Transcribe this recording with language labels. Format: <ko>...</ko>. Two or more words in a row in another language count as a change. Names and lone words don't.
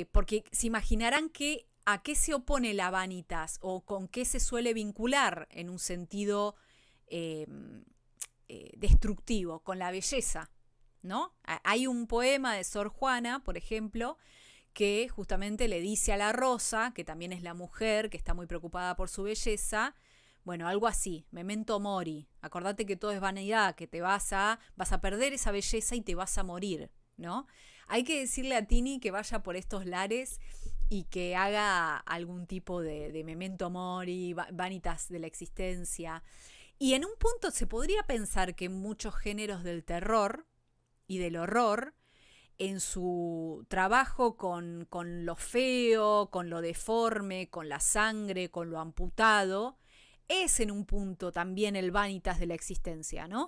<es>Porque se imaginarán que a qué se opone la vanitas o con qué se suele vincular en un sentido destructivo, con la belleza, ¿no? Hay un poema de Sor Juana, por ejemplo, que justamente le dice a la rosa, que también es la mujer, que está muy preocupada por su belleza, bueno, algo así,</es> <la>memento mori,</la> <es>acordate que todo es vanidad, que vas a perder esa belleza y te vas a morir, ¿no? Hay que decirle a Tini que vaya por estos lares y que haga algún tipo de</es> <la>memento mori,</la> <es>vanitas de la existencia. Y en un punto se podría pensar que muchos géneros del terror y del horror, en su trabajo con lo feo, con lo deforme, con la sangre, con lo amputado, es en un punto también el vanitas de la existencia, ¿no?</es>